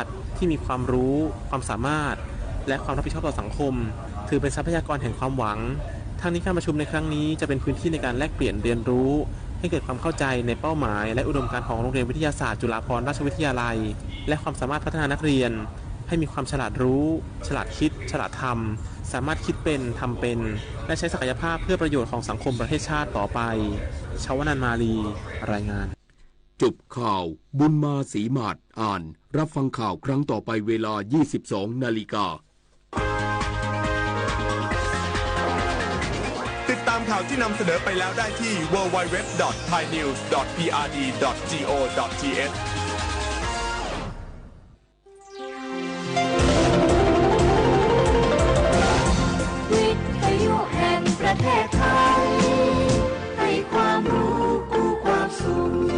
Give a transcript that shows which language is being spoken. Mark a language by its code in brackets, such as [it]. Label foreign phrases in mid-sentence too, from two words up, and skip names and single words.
[th] ติที่มีความรู้ความสามารถและความรับผิดชอบต่อสังคมถือเป็นทรัพยากรแห่งความหวังทั้งนี้การประชุมในครั้งนี้จะเป็นพื้นที่ในการแลกเปลี่ยนเรียนรู้ให้เกิดความเข้าใจในเป้าหมายและอุดมการณ์ของโรงเรียนวิทยาศาสตร์จุฬาภรณราชวิทยาลัยและความสามารถพัฒนานักเรียนให้มีความฉลาดรู้ฉลาดคิดฉลาดทำสามารถคิดเป็นทำเป็นและใช้ศักยภาพเพื่อประโยชน์ของสังคมประเทศชาติต่อไปชวนันท์มาลีรายงาน จบข่าวบุญมาศรีมาศอ่านรับฟังข่าวครั้งต่อไปเวลา 22 นาฬิกา ติดตามข่าวที่นำเสนอไปแล้วได้ที่ www.thainews.prd.go.th วิทยุแห่งประเทศไทยให้ความรู้กู้ความสุข